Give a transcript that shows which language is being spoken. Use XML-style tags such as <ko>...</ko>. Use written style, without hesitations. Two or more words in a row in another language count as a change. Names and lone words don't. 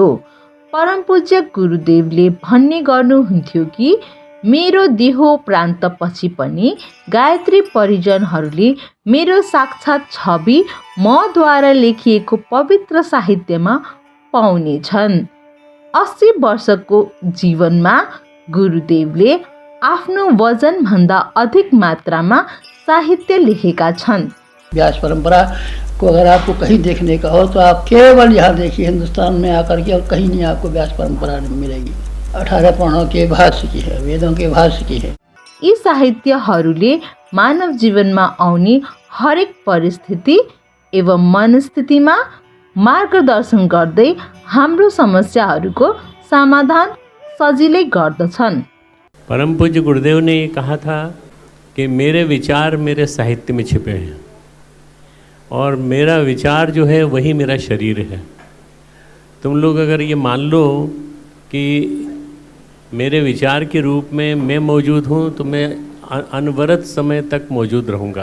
<ne>परमपूज्य गुरुदेवले भन्ने गर्नुहुन्थ्यो कि मेरो देहोप्रान्तपछि पनि गायत्री परिजनहरूले मेरो साक्षात् छवि मद्वारा लेखिएको पवित्र साहित्यमा पाउनेछन्। 80 वर्षको जीवनमा गुरुदेवले आफ्नो वजनभन्दा अधिक मात्रामा साहित्य लेखेका छन्।</ne> <hi>व्यास परंपरा को अगर आपको कहीं देखने का हो तो आप केवल यहाँ देखिए हिंदुस्तान में आकर के, और कहीं नहीं आपको व्यास परंपरा नहीं मिलेगी। 18 पुराणों के भाष्य की है, वेदों के भाष्य की है।</hi> <ne>यी साहित्यहरूले मानव जीवनमा आउने हरेक परिस्थिति एवं मनस्थितिमा मार्गदर्शन गर्दै हाम्रो समस्याहरूको समाधान सजिलै गर्दछन्।</ne> <hi>परम पूज्य गुरुदेव ने ये कहा था कि मेरे विचार मेरे साहित्य में छिपे हैं, और मेरा विचार जो है वही मेरा शरीर है। तुम लोग अगर ये मान लो कि मेरे विचार के रूप में मैं मौजूद हूँ, तो मैं अनवरत समय तक मौजूद रहूँगा।</hi>